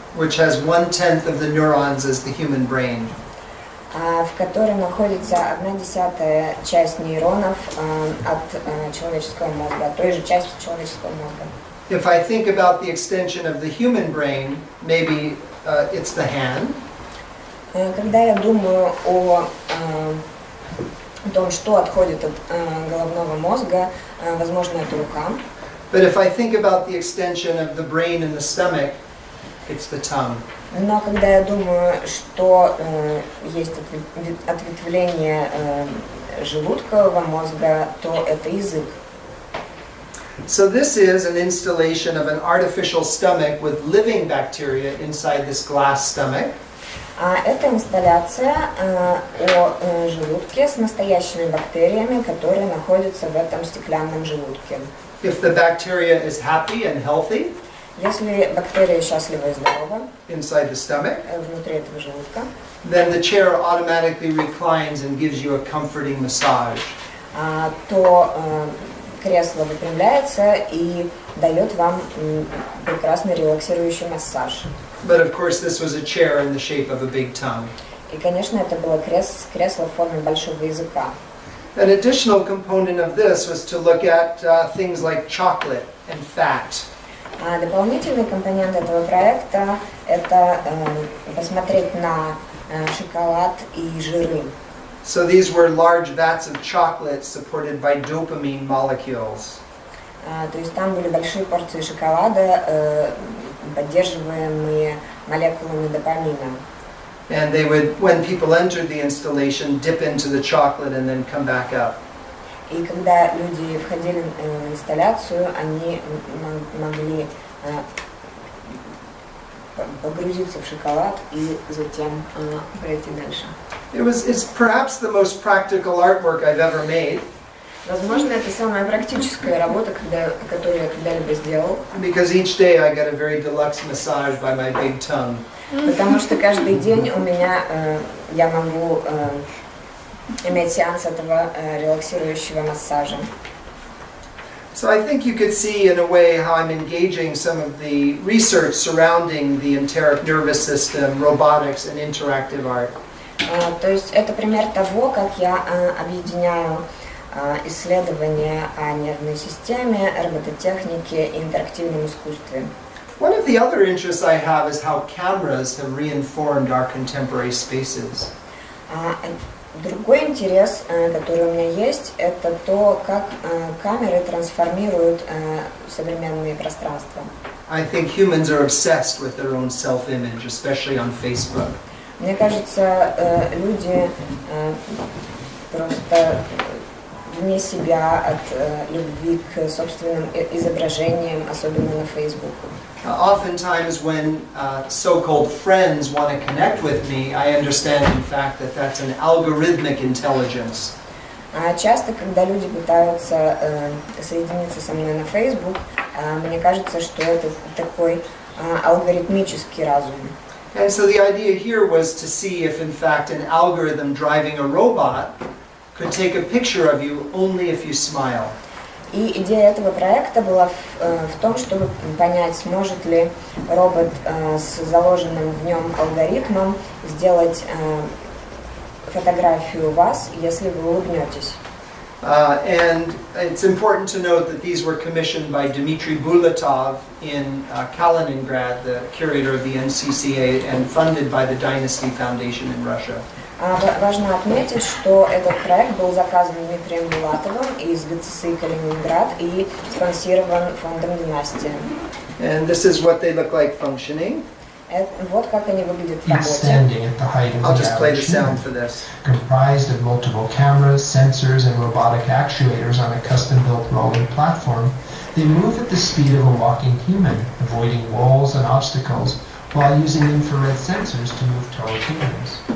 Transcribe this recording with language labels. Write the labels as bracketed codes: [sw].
[en] Which has 1/10 of the neurons as the human brain. [ru] В которой находится 1/10 часть нейронов от человеческого мозга, от той же части человеческого мозга. [en] If I think about the extension of the human brain, maybe it's the hand. [ru] Когда я думаю о том, что отходит от головного мозга, возможно, это рука. [en] But if I think about the extension of the brain in the stomach, it's the tongue. [ru] Но когда я думаю, что есть ответвление желудкового мозга, то это язык. [en] So this is an installation of an artificial stomach with living bacteria inside this glass stomach. [ru] Это инсталляция о желудке с настоящими бактериями, которые находятся в этом стеклянном желудке. [en] If the bacteria is happy and healthy, [ru] если бактерия счастлива и здорова [en] inside the stomach, [ru] внутри этого желудка, [en] then the chair automatically reclines and gives you a comforting massage. [ru] То кресло выпрямляется и дает вам прекрасный релаксирующий массаж. [en] But of course this was a chair in the shape of a big tongue. [ru] И, конечно, это было кресло в форме большого языка. [en] An additional component of this was to look at things like chocolate and fat. [ru] Дополнительный компонент этого проекта – это посмотреть на шоколад и жиры. [en] So these were large vats of chocolate supported by dopamine molecules. [ru] То есть там были большие порции шоколада, поддерживаемые молекулами допамина. [en] And they would, when people entered the installation, dip into the chocolate and then come back up. [ru] И когда люди входили в инсталляцию, они могли погрузиться в шоколад и затем пройти дальше. [en] It's perhaps the most practical artwork I've ever made. [ru] Возможно, это самая практическая работа, которую я когда-либо сделал. [en] Because each day I get a very deluxe massage by my big tongue. [ru] Потому что каждый день у меня я могу иметь сеанс этого релаксирующего массажа. [en] So I think you could see in a way how I'm engaging some of the research surrounding the enteric nervous system, robotics, and interactive art. [ru] То есть это пример того, как я объединяю исследования о нервной системе, робототехнике и интерактивном искусстве. [en] One of the other interests I have is how cameras have reinformed our contemporary spaces. [ru] Другой интерес, который у меня есть, это то, как камеры трансформируют современные пространства. [en] I think humans are obsessed with their own self-image, especially on Facebook. [ru] Мне кажется, люди просто вне себя от любви к собственным изображениям, особенно на Facebook. [en] Oftentimes when so-called friends want to connect with me, I understand in fact that that's an algorithmic intelligence. [ru] Часто, когда люди пытаются соединиться со мной на Facebook, мне кажется, что это такой алгоритмический разум. [en] And so the idea here was to see if in fact an algorithm driving a robot could take a picture of you only if you smile. [ru] И идея этого проекта была в том, чтобы понять, сможет ли робот с заложенным в нем алгоритмом сделать фотографию вас, если вы улыбнетесь. [en] And it's important to note that these were commissioned by Dmitry Bulatov in Kaliningrad, the curator of the NCCA, and funded by the Dynasty Foundation in Russia. [ru] Важно отметить, что этот проект был заказан Дмитрием Булатовым из ГЦСИ Калининград и спонсирован фондом «Династия». [en] And this is what they look like functioning. [ru] Вот как они выглядят в [en] Each [ru] работе. [en] standing at the height of I'll the just play the average sound human, for this. comprised of multiple cameras, sensors, and robotic actuators on a custom-built rolling platform. They move at the speed of a walking human, avoiding walls and obstacles, while using infrared sensors to move toward humans.